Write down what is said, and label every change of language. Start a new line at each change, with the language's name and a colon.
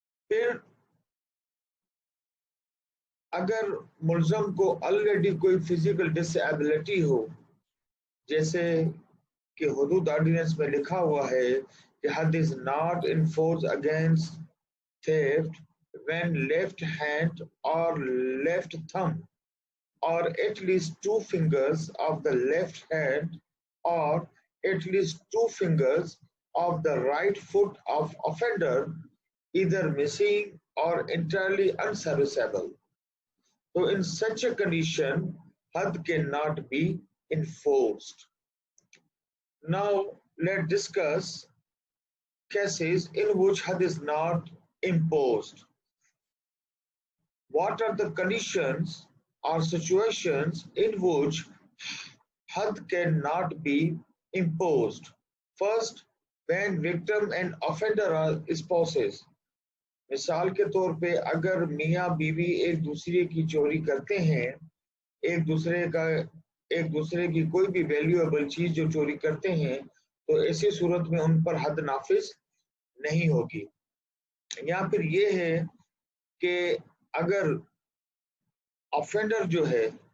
Urdu: پھر اگر ملزم کو آلریڈی کوئی فزیکل ڈس ایبلٹی ہو، جیسے کہ حدود آرڈیننس میں لکھا ہوا ہے کہ حد
English: Is not enforce against theft when left hand or left thumb or at least two fingers of the left hand or at least two fingers of the right foot of offender either missing or entirely unserviceable. So in such a condition, had cannot be enforced. Now let's discuss cases in which had is not imposed. What are the conditions or situations in which had cannot be imposed? First, when victim and offender are spouses.
Urdu: مثال کے طور پہ اگر میاں بیوی ایک دوسرے کی چوری کرتے ہیں، ایک دوسرے کی کوئی بھی ویلیویبل چیز جو چوری کرتے ہیں، تو ایسی صورت میں ان پر حد نافذ نہیں ہوگی۔ یا پھر یہ ہے کہ اگر آفینڈر جو ہے